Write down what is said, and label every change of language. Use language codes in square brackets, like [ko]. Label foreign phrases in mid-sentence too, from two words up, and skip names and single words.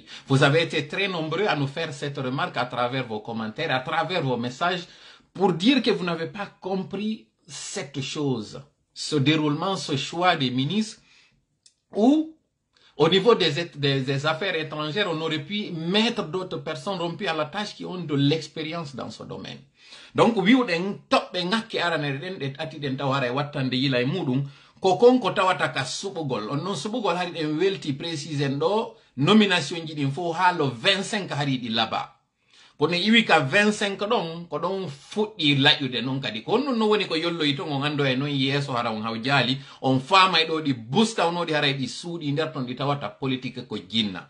[fr] Vous avez été très nombreux à nous faire cette remarque à travers vos commentaires, à travers vos messages, pour dire que vous n'avez pas compris cette chose, ce déroulement, ce choix des ministres, où, au niveau des affaires étrangères, on aurait pu mettre d'autres personnes rompues à la tâche qui ont de l'expérience dans ce domaine. Donc, oui, [ff] ko tawata ka subugol on non subugol hari den welti précisen do nomination ji din fo ha le 25 hari di laba kono iwi ka 25 don ko don fuddi layude non kadi ko non woni ko yollo ito ngo ngando e non yeso hara on hawjali on fama e do di busta on di hara di suudi der ton di tawata politique ko jinna.